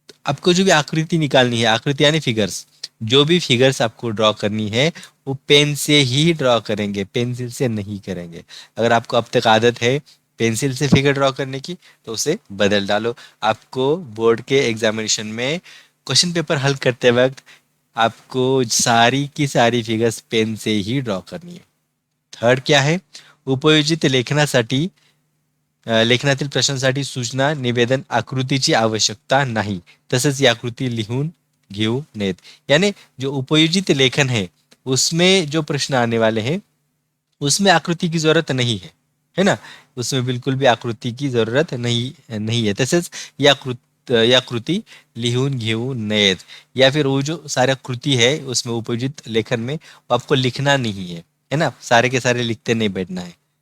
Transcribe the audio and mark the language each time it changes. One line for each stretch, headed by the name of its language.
Hindi: आपको जो भी आकृति निकालनी है, आकृति यानी फिगर्स, जो भी फिगर्स आपको ड्रॉ करनी है वो पेन से ही ड्रॉ करेंगे, पेंसिल से नहीं करेंगे। अगर आपको अब तक आदत है पेंसिल से फिगर ड्रॉ करने की तो उसे बदल डालो। आपको बोर्ड के एग्जामिनेशन में क्वेश्चन पेपर हल करते वक्त आपको सारी की सारी फिगर्स पेन से ही ड्रॉ करनी है। थर्ड क्या है,
Marathi: उपयोजित लेखनासाठी लेखनातील प्रश्नांसाठी सूचना निवेदन आकृतीची आवश्यकता नाही, तसंच या आकृती लिहून घेऊ नयेत।
Hindi: यानी जो उपयोजित लेखन है उसमें जो प्रश्न आने वाले हैं उसमें आकृति की जरूरत नहीं है ना। उसमें बिल्कुल भी आकृति की जरूरत नहीं है।
Marathi: तसेच या कृती लिहून घेऊ नयेत,
Hindi: या फिर वो जो सारा कृति है उसमें उपयोजित लेखन में वो आपको लिखना नहीं है ना, सारे के सारे लिखते नहीं बैठना है।